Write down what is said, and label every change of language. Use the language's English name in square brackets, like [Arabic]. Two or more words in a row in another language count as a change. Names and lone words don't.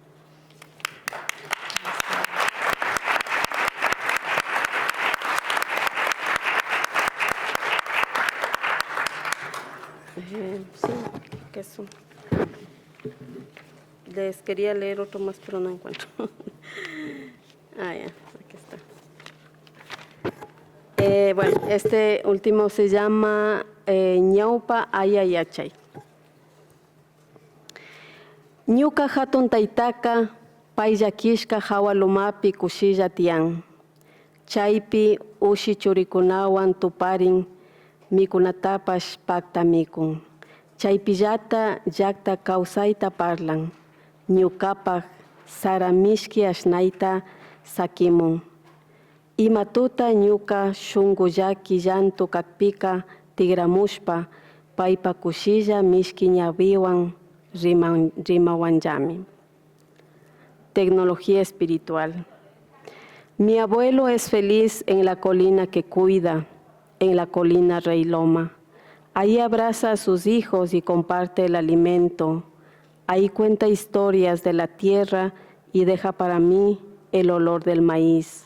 [Spanish] Sí, que eso. Les quería leer otro más, pero no encuentro. Ah, ya, aquí está. Bueno, este último se llama Ñaupa Ayayachay. [Quechua] Ñuka hatun taytaka payllakishka hawalumapi kushilla tiyan. Chaypi ushi churikunawan tuparin mikunatapash pakta mikun. Chaypillata llakta kawsayta parlan. Ñukapak saramishki ashnayta sakimun. Imatuta ñuka shungullaki llantu kakpika tigramushpa paypa kushilla mishki ñawiwan rimawanllami. [Spanish] Tecnología espiritual. Mi abuelo es feliz en la colina que cuida, en la colina Rey Loma. Ahí abraza a sus hijos y comparte el alimento. Ahí cuenta historias de la tierra y deja para mí el olor del maíz.